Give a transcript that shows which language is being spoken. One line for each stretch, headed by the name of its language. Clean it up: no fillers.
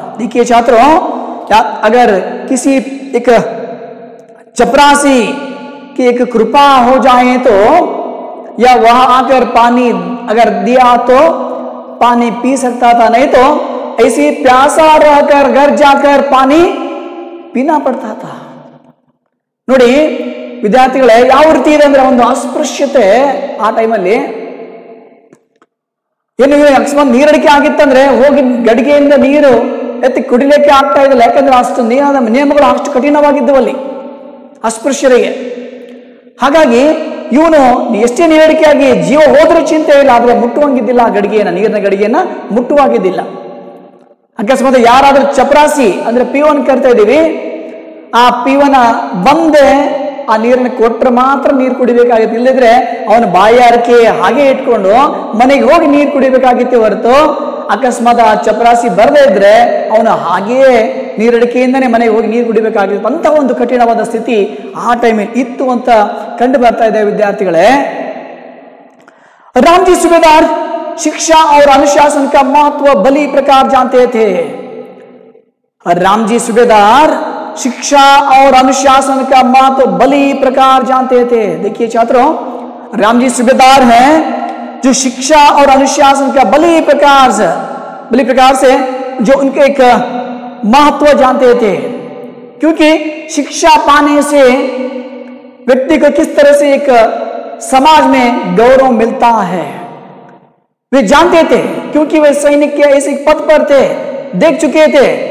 Hindi: देखिए छात्रों, अगर किसी एक चपरासी की एक कृपा हो जाए तो, या वहां आकर पानी अगर दिया तो पानी पी सकता था, नहीं तो ऐसी प्यासा रहकर घर जाकर पानी पीना पड़ता था।
Kannada: ನೋಡಿ ವಿದ್ಯಾರ್ಥಿಗಳೇ, ಯಾವ ರೀತಿ ಇದೆ ಅಂದ್ರೆ ಒಂದು ಅಸ್ಪೃಶ್ಯತೆ ಆ ಟೈಮಲ್ಲಿ ಏನು, ಅಕಸ್ಮಾತ್ ನೀರಡಿಕೆ ಆಗಿತ್ತಂದ್ರೆ ಹೋಗಿ ಗಡಿಗೆಯಿಂದ ನೀರು ಎತ್ತಿ ಕುಡಿಲಿಕ್ಕೆ ಆಗ್ತಾ ಇದ್ದಿಲ್ಲ, ಯಾಕಂದ್ರೆ ಅಷ್ಟು ನಿಯಮಗಳು ಅಷ್ಟು ಕಠಿಣವಾಗಿದ್ದವು ಅಲ್ಲಿ ಅಸ್ಪೃಶ್ಯರಿಗೆ। ಹಾಗಾಗಿ ಇವನು ಎಷ್ಟೇ ನೀರಡಿಕೆಯಾಗಿ ಜೀವ ಹೋದ್ರೂ ಚಿಂತೆ ಇಲ್ಲ, ಆದ್ರೆ ಮುಟ್ಟುವಂಗಿದ್ದಿಲ್ಲ ಆ ಗಡಿಗೆಯನ್ನ, ನೀರಿನ ಗಡಿಗೆಯನ್ನ ಮುಟ್ಟುವಾಗಿದ್ದಿಲ್ಲ। ಅಕಸ್ಮಾತ್ ಯಾರಾದ್ರೂ ಚಪರಾಸಿ ಅಂದ್ರೆ ಪಿವನ್ ಕರಿತಾ ಇದೀವಿ, ಆ ಪಿವನ ಬಂದೆ ಆ ನೀರನ್ನು ಕೊಟ್ಟರೆ ಮಾತ್ರ ನೀರು ಕುಡಿಬೇಕಾಗಿತ್ತು, ಇಲ್ಲದಿದ್ರೆ ಅವನು ಬಾಯಾರಿಕೆ ಹಾಗೆ ಇಟ್ಕೊಂಡು ಮನೆಗೆ ಹೋಗಿ ನೀರು ಕುಡಿಬೇಕಾಗಿತ್ತು ಹೊರತು, ಅಕಸ್ಮಾತ್ ಆ ಚಪರಾಸಿ ಬರದೇ ಇದ್ರೆ ಅವನು ಹಾಗೆಯೇ ನೀರಡಿಕೆಯಿಂದನೇ ಮನೆಗೆ ಹೋಗಿ ನೀರು ಕುಡಿಬೇಕಾಗಿತ್ತು। ಅಂತ ಒಂದು ಕಠಿಣವಾದ ಸ್ಥಿತಿ ಆ ಟೈಮಲ್ಲಿ ಇತ್ತು ಅಂತ ಕಂಡು ಬರ್ತಾ ಇದೆ ವಿದ್ಯಾರ್ಥಿಗಳೇ।
Hindi: रामजी सूबेदार शिक्षा और अनुशासन का महत्व भली प्रकार जानते थे। रामजी सूबेदार शिक्षा और अनुशासन का महत्व भली प्रकार जानते थे। देखिए छात्रों, रामजी सूबेदार हैं जो शिक्षा और अनुशासन का भली प्रकार से जो उनके एक महत्व जानते थे, क्योंकि शिक्षा पाने से व्यक्ति को किस तरह से एक समाज में गौरव मिलता है वे जानते थे, क्योंकि वे सैनिक के ऐसे पद पर थे, देख चुके थे